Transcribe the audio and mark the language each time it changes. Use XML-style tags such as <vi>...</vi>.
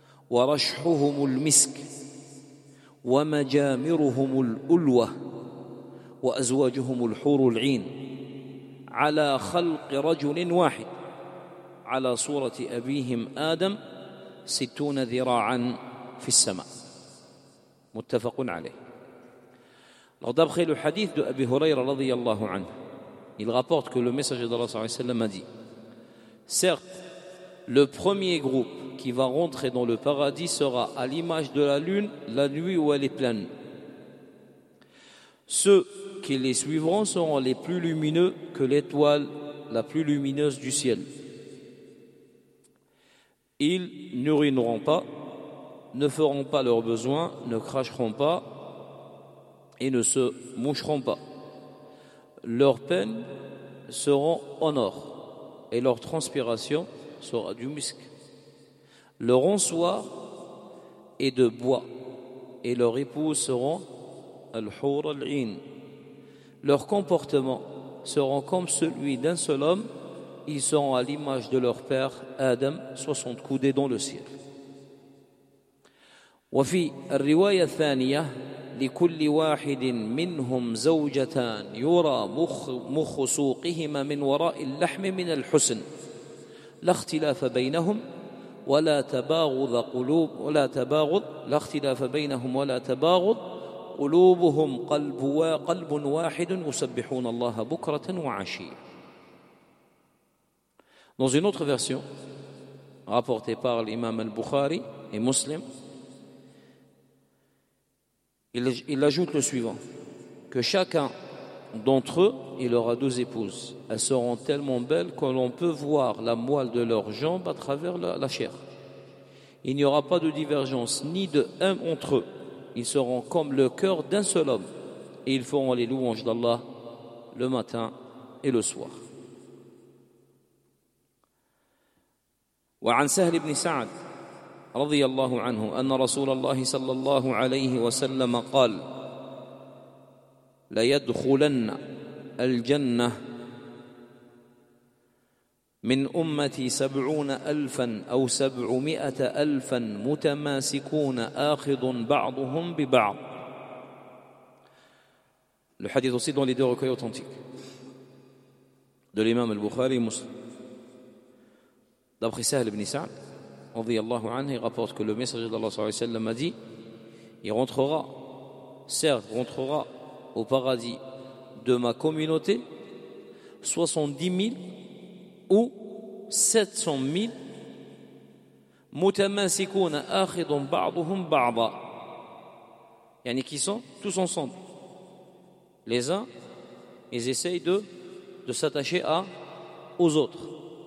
<ar>ورشحهم المسك ومجامرهم الألوة وأزواجهم الحور العين على خلق رجل واحد على صورة أبيهم آدم 60 ذراعا في السماء متفق عليه.</ar> <fr>Alors d'après le hadith de Abi Huraira radiyallahu anhu, il rapporte que le messager d'Allah sallallahu alayhi wa sallam a dit: certes, le premier groupe qui va rentrer dans le paradis sera à l'image de la lune la nuit où elle est pleine. Ceux qui les suivront seront les plus lumineux que l'étoile la plus lumineuse du ciel. Ils n'urineront pas, ne feront pas leurs besoins, ne cracheront pas et ne se moucheront pas. Leurs peines seront en or et leur transpiration sera du musc. Leur encens est de bois et leurs épouses seront al-hour al-in. Leur comportement sera comme celui d'un seul homme. Ils seront à l'image de leur père Adam, 60 coudées dans le ciel.</fr> <ar>وفي الرواية الثانية لكل واحد منهم زوجتان يرى مخ سوقهما من وراء اللحم من الحسن لا اختلاف بينهم ولا تباغض قلوب ولا تباغض لا اختلاف بينهم ولا تباغض قلوبهم قلب واحد يسبحون الله بكرة وعشية.</ar> <fr>Dans une autre version, rapportée par l'imam al-Bukhari et Muslim, il ajoute le suivant, que chacun d'entre eux, il aura deux épouses. Elles seront tellement belles que l'on peut voir la moelle de leurs jambes à travers la chair. Il n'y aura pas de divergence ni de haine entre eux. Ils seront comme le cœur d'un seul homme et ils feront les louanges d'Allah le matin et le soir.</fr> <ar>وعن سهل بن سعد رضي الله عنه أن رسول الله صلى الله عليه وسلم قال ليدخلن الجنة من أمتي 70,000 أو 700,000 متماسكون آخذ بعضهم ببعض.</ar> <fr>الحديث aussi dans les deux recueils authentiques de l'imam al-Bukhari et Muslim. D'après Sahel ibn Sa'd, radiyallahu anhu, il rapporte que le messager d'Allah a dit, il rentrera, certes, rentrera au paradis de ma communauté 70 000 ou 700 000</fr> <ar>متماسكون آخذ بعضهم بعضا,</ar> <fr>يعني qui sont tous ensemble, les uns ils essayent de s'attacher aux autres.</fr>